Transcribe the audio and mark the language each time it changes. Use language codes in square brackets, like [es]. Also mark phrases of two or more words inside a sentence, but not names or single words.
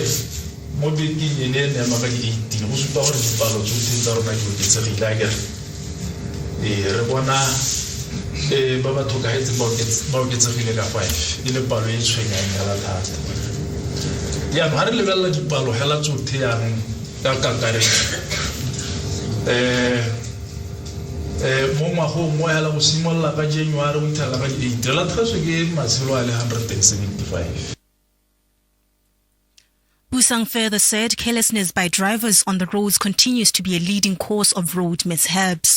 [tn] mo bekeng e ne ne ma ka di 18 go supa gore dipalo tsotlhe tsa rona di oketsegile a kere re bona ba ba thokagetse ba oketsegile ka 5 e le palo e tshwenyang ya thata ya ba re lebella dipalo hela tsotlhe yang ka kakaretso mo ngwagong mo hela go simolla ka January o ithala ka di 8 la tlhaso ke matshelo a le 175. [en] Busang further said carelessness by drivers on the roads continues to be a leading cause of road mishaps.